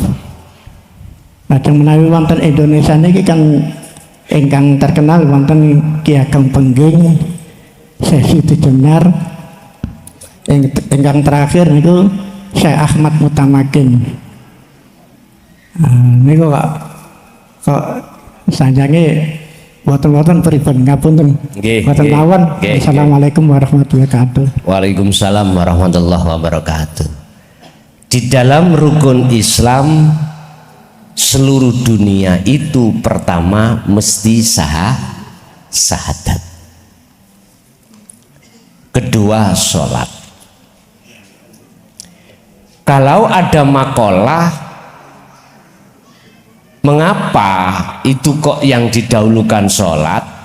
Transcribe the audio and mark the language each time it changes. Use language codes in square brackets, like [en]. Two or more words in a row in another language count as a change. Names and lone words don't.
[jv] Lajeng menawi wonten Indonesia niki kan ingkang terkenal wonten Ki Ageng Pengging, Syekh Siti Jenar, ingkang terakhir niku Syekh Ahmad Mutamakin. Niku kok sanjange boten-boten pripun ngapunten. Boten mawon. [ar] السلام عليكم ورحمة الله وبركاته. وعليكم السلام ورحمة الله وبركاته. [id] Di dalam rukun Islam seluruh dunia itu pertama mesti syahadat, kedua sholat. Kalau ada makalah mengapa itu kok yang didahulukan sholat,